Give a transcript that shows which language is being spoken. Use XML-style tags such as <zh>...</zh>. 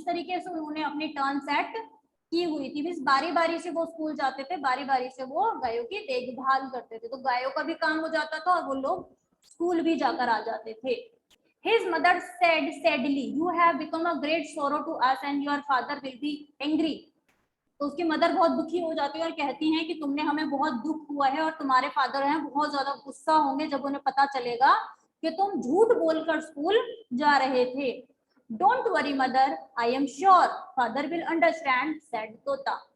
<hi>इस तरीके से उन्होंने अपनी टर्न सेट की हुई थी, मींस बारी बारी से वो स्कूल जाते थे, बारी बारी से वो गायों की देखभाल करते थे, तो गायों का भी काम हो जाता था और वो लोग स्कूल भी जाकर आ जाते थे।</hi> <en>His mother said sadly, you have become a great sorrow to us and your father will be angry.</en> <hi>तो उसकी मदर बहुत दुखी हो जाती है और कहती हैं कि तुमने हमें बहुत दुख हुआ है और तुम्हारे फादर हैं बहुत ज्यादा गुस्सा होंगे जब उन्हें पता चलेगा कि तुम झूठ बोलकर स्कूल जा रहे थे।</hi> <en>Don't worry mother, I am sure father will understand, said तोता।</en>